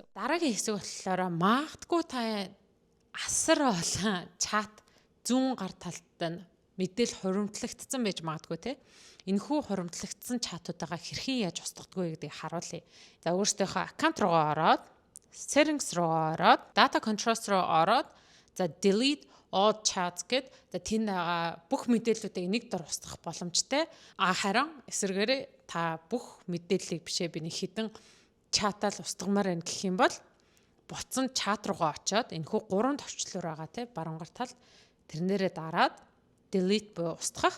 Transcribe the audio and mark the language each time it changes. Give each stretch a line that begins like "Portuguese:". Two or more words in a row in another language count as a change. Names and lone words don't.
Mongolian: Дараагийн хэсэг болохоор магадгүй та асар олон чат зүүн гар талд нь мэдээлэл хуримтлагдсан байж магадгүй те. Энэхүү хуримтлагдсан чатуудаа хэрхэн яаж устгадаггүй гэдгийг харуулъя. За өөрсдийнхөө аккаунт руугаа ороод settings руу ороод
English: data controls
Mongolian: руу ороод за
English: delete all chats
Mongolian: гэд за тэнд байгаа бүх мэдээллүүдийг нэг дор устгах боломжтой. Харин эсвэргээрээ та бүх мэдээллийг бишээ би нэг хідэн чатаар устгамаар байна гэх юм бол буцсан чат руугаа очоод энэхүү 3 товчлуур байгаа те баруун гар талд тэрнээрээ дараад delete буюу устгах.